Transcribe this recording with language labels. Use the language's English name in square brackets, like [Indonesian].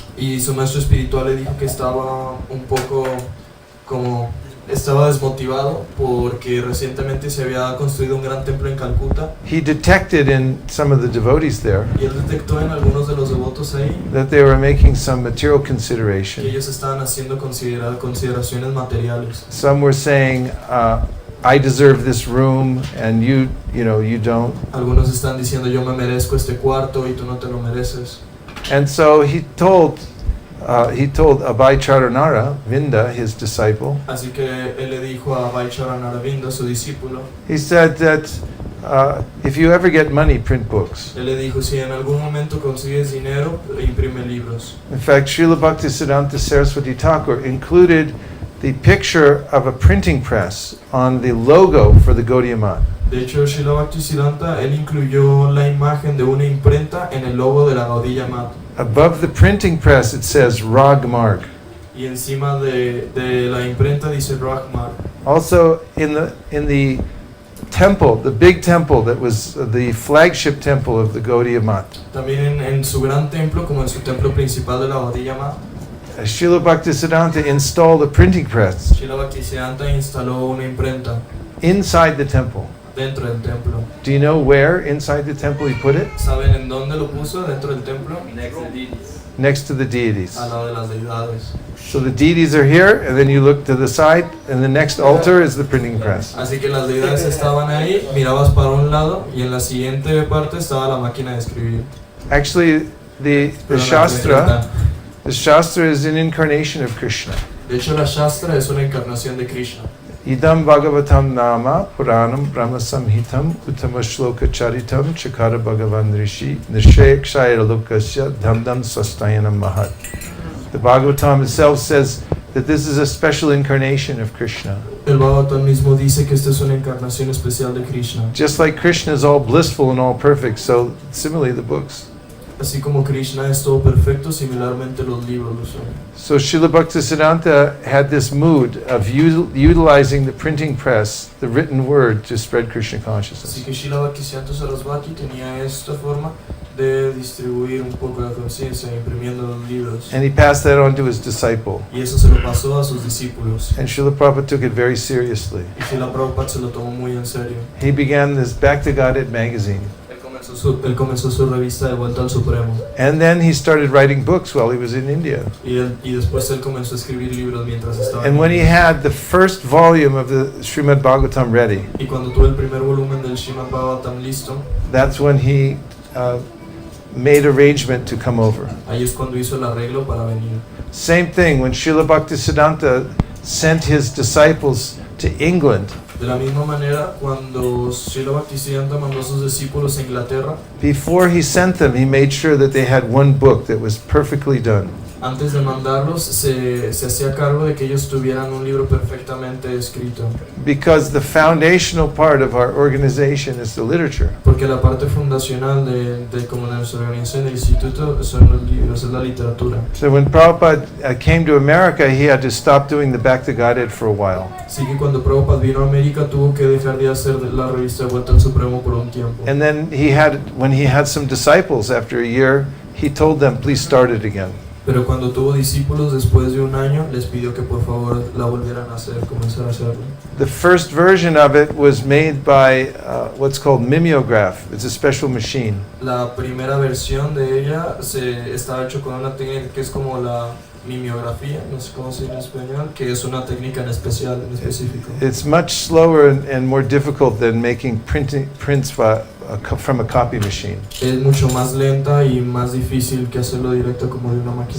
[Spanish] Y su maestro espiritual le dijo que estaba un poco como estaba desmotivado porque recientemente se había construido un gran templo en Calcuta [English] he detected in some of the devotees there [Spanish] y él detectó en algunos de los devotos ahí [English] that they were making some material [Spanish] que [English] consideration. [Spanish] ellos estaban haciendo consideraciones materiales. [English] Some were saying, I deserve this room and you don't. [Spanish] Algunos están diciendo yo me merezco este cuarto y tú no te lo mereces. [English] And so he told Abhay Charanara, Vinda, his disciple, [Spanish] Así que él le dijo a Vaisesika, su discípulo, [English] he said that if you ever get money, print books. [Spanish] él le dijo si en algún momento consigues dinero, imprime libros. [English] In fact, Srila Bhaktisiddhanta Saraswati Thakur included the picture of a printing press on the logo for the Gaudiya Math. [Spanish] De hecho, Srila Bhaktisiddhanta, él incluyó la imagen de una imprenta en el logo de la Gaudiya Math. [English] Above the printing press it says Rag Marg. [Spanish] Y encima de la imprenta dice Ragmar. [English] Also in the temple, the big temple that was the flagship temple of the Gaudiya Math, [Spanish] También en su gran templo, como en su templo principal de la Gaudiya Math, [English] Srila Bhaktisiddhanta installed a printing press [Spanish] Srila Bhaktisiddhanta instaló una imprenta [English] inside the temple. [Spanish] dentro del templo. [English] Do you know where inside the temple he put it? [Spanish] ¿Saben en dónde lo puso dentro del templo? [English] Next to the deities. [Spanish] Al lado de las deidades. [English] So the deities are here, and then you look to the side, and the next altar is the printing press. [Spanish] Así que las deidades estaban ahí, mirabas para un lado y en la siguiente parte estaba la máquina de escribir. [English] Actually, the Shastra is an incarnation of Krishna. [Spanish] De hecho, la Shastra es una encarnación de Krishna. [Sanskrit] Idam Bhagavatam Nama Puranam Brahma Samhitam Uttama Shloka Charitam Chakara Bhagavan Rishi Nishaya Kshaya Lokasya Dhamdam Swastayanam Mahat. [English] The Bhagavatam itself says that this is a special incarnation of Krishna. [Spanish] El Bhagavatam mismo dice que esta es una encarnación especial de Krishna. [English] Just like Krishna is all blissful and all perfect, so similarly the books. [Spanish] Así como Krishna es todo perfecto, similarmente los libros lo son. [English] So Srila Bhaktisiddhanta had this mood of utilizing the printing press, the written word, to spread Krishna [Spanish] Así [English] consciousness. [Spanish] que Srila Bhaktisiddhanta Sarasvati tenía esta forma de distribuir un poco la conciencia imprimiendo los libros. [English] And he passed that on to his disciple. [Spanish] Y eso se lo pasó a sus discípulos. [English] And Srila Prabhupada took it very seriously. [Spanish] Y Srila Prabhupada se lo tomó muy en serio. [English] He began this Back to Godhead magazine. [Spanish] Él comenzó su revista de Vuelta al Supremo. [English] And then he started writing books while he was in India. [Spanish] Y después él comenzó a escribir libros mientras estaba [English] And when he had the first volume of the Srimad Bhagavatam ready, [Spanish] Y cuando tuvo el primer volumen del Srimad Bhagavatam listo, [English] that's when he made arrangement to come over. [Spanish] ahí es cuando hizo el arreglo para venir. [English] Same thing, when Srila Bhaktisiddhanta sent his disciples to England, [Spanish] De la misma manera, cuando Srila Bhaktisiddhanta mandó a sus discípulos a Inglaterra, [English] before he sent them, he made sure that they had one book that was perfectly done. [Spanish] antes de mandarlos, se hacía cargo de que ellos tuvieran un libro perfectamente escrito. [English] Because the foundational part of our organization is the literature. [Spanish] Porque la parte fundacional de como de nuestra organización del instituto son los libros, es la literatura. [English] So when Prabhupada came to America, he had to stop doing the Back to Godhead for a while. [Spanish] Así que cuando Prabhupada vino a América, tuvo que dejar de hacer la revista de Vuelta al Supremo por un tiempo. [English] And then when he had some disciples after a year, he told them, please start it again. [Spanish] Pero cuando tuvo discípulos después de un año, les pidió que por favor la volvieran a hacer, comenzar a hacerlo. [English] The first version of it was made by what's called mimeograph. It's a special machine. [Spanish] La primera versión de ella estaba hecho con una técnica que es como la mimeografía, no sé cómo se dice en español, que es una técnica en especial, en específico. [English] It's much slower and more difficult than making prints from a copy machine. [Spanish] Es mucho más lenta y más difícil que hacerlo directo como de una máquina.